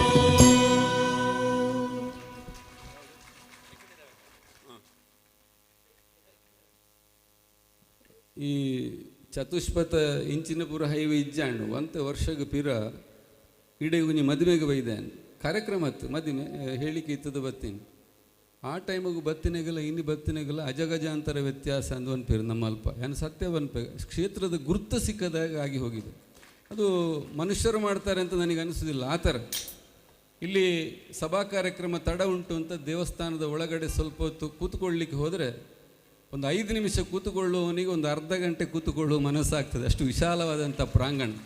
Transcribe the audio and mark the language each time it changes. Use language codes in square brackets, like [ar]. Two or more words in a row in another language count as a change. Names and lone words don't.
[tcy] ಈ ಚತುಷ್ಪಥ ಇಂಚಿನ ಪೂರ ಹೈವೇ ಇಜ್ಜಾಂಡು ಒಂತ ವರ್ಷಗ ಪಿರ ಇಡೆಗುನಿ ಮದುವೆಗೆ ಬೈದಾನೆ ಕಾರ್ಯಕ್ರಮ ಹತ್ತು ಮದುವೆ ಹೇಳಿಕೆ ಇತ್ತದ ಬತ್ತೀನಿ ಆ ಟೈಮಿಗೂ ಬತ್ತಿನೆಗಲ್ಲ ಇನ್ನು ಬತ್ತಿನೆಗಲ್ಲ [kn] ಅಜಗಜಾಂತರ ವ್ಯತ್ಯಾಸ [tcy] ಅಂದು ಅನ್ಪೇರು ನಮ್ಮ ಅಲ್ಪ ಏನು ಸತ್ಯ ಅನ್ಪೇ [kn] ಕ್ಷೇತ್ರದ ಗುರುತು ಸಿಕ್ಕದಾಗ ಆಗಿ ಹೋಗಿದೆ ಅದು ಮನುಷ್ಯರು ಮಾಡ್ತಾರೆ ಅಂತ ನನಗೆ ಅನಿಸೋದಿಲ್ಲ ಆ ಥರ ಇಲ್ಲಿ ಸಭಾ ಕಾರ್ಯಕ್ರಮ ತಡ ಉಂಟು ಅಂತ ದೇವಸ್ಥಾನದ ಒಳಗಡೆ ಸ್ವಲ್ಪ ಹೊತ್ತು ಕೂತ್ಕೊಳ್ಳಿಕ್ಕೆ ಹೋದರೆ ಒಂದು 5 ನಿಮಿಷ ಕೂತುಕೊಳ್ಳುವವನಿಗೆ ಒಂದು ಅರ್ಧ ಗಂಟೆ ಕೂತುಕೊಳ್ಳುವ ಮನಸ್ಸಾಗ್ತದೆ, ಅಷ್ಟು ವಿಶಾಲವಾದಂಥ ಪ್ರಾಂಗಣ.